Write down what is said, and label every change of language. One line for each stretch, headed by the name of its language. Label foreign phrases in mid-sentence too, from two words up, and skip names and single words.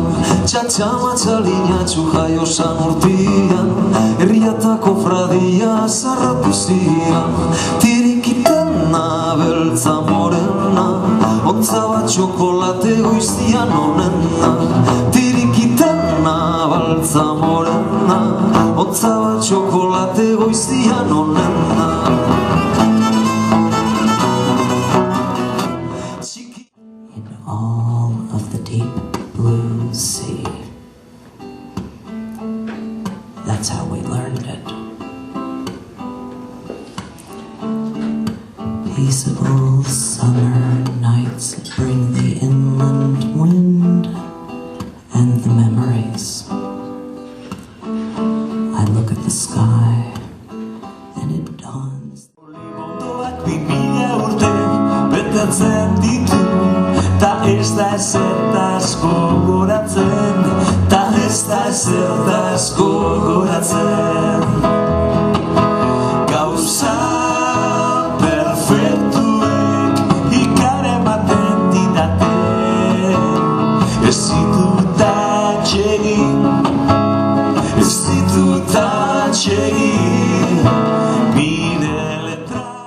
Basque: Txatxa matzalinatxo jaio san urtian, herriatako fradia zerratu zian. Tirikitena beltza morena, ontza bat txokolate goiztian onena. Tirikitena beltza morena, ontza bat txokolate goiztian onena.
English: All of the deep blue sea. That's how we learned it. Peaceable summer nights bring the inland wind and the memories. I look at the sky and it dawns.
Basque: Ta ez da ezertaz gogoratzen, ta ez da ezertaz gogoratzen. Gauza perfektuek ikarematen didate, ez ditut atsegin, ez ditut atsegin, nire letra.